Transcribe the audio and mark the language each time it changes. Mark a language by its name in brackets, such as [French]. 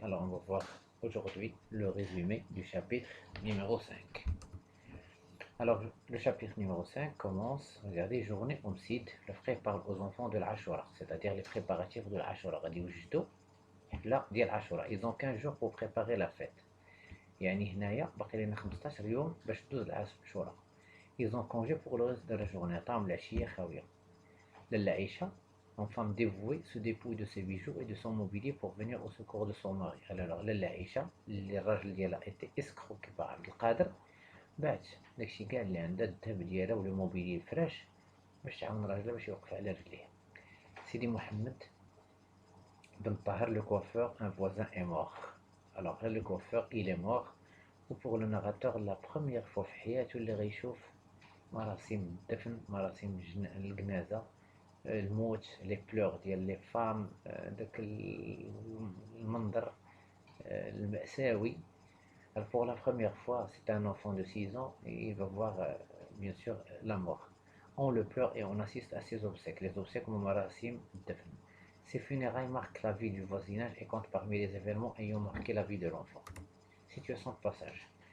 [French] Alors on va voir aujourd'hui le résumé du chapitre numéro 5. Alors le chapitre numéro 5 commence, regardez, journée Omsid, le frère parle aux enfants de l'Ashura, c'est-à-dire les préparatifs de l'Ashura. Là, ils ont 15 jours pour préparer la fête. [Arabic] يعني هنايا باقي لنا 15 يوم باش تدوز العاشوراء. [French] Ils ont congé pour le reste de la journée. [Arabic] عطاهم العشية خاوية. [French] Lalla Aïcha, une femme dévouée, se dépouille de ses bijoux et de son mobilier pour venir au secours de son mari. [Arabic] Alors, Lalla Aïcha, الراجل ديالها [French] était escroqué par [Arabic] عبد القادر، باعت داكشي كاع اللي عندها الذهب ديالها ولو موبيلي الفراش باش تعاون راجلها باش يوقف على رجليه. [French] Sidi Mohamed Ben Tahar, le coiffeur, un voisin est mort. Alors là, le coiffeur, il est mort. Ou pour le narrateur, la première fois [Arabic] في حياته اللي غيشوف مراسم الدفن، مراسم الجنازة، الموت، لي بلور ديال لي فام، داك المنظر المأساوي. [French] Pour la première fois, c'est un enfant de 6 ans et il va voir bien sûr la mort. On le pleure et on assiste à ses obsèques. Les obsèques [Arabic] Marasim Dafn. [French] Ces funérailles marquent la vie du voisinage et comptent parmi les événements ayant marqué la vie de l'enfant. Situation de passage.